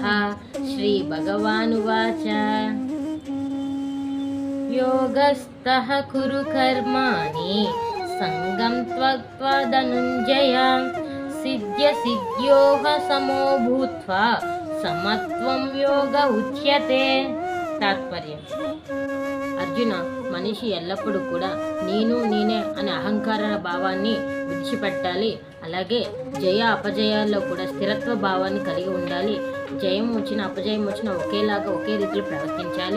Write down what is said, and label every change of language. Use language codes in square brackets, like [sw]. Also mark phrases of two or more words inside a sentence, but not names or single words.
[sa] श्री भगवानुवाच योगस्थः कुरु कर्माणि संगं त्यक्त्वा धनञ्जय सिद्ध्यसिद्ध्योः समो भूत्वा समत्वं योग उच्यते। [te] తాత్పర్యం: అర్జున, మనిషి ఎల్లప్పుడూ కూడా నేను నేనే అనే అహంకార భావాన్ని విడిచిపెట్టాలి. అలాగే జయ అపజయాల్లో కూడా స్థిరత్వ భావాన్ని కలిగి ఉండాలి. జయం వచ్చిన అపజయం వచ్చిన ఒకేలాగా ఒకే రీతిలో ప్రవర్తించాలి.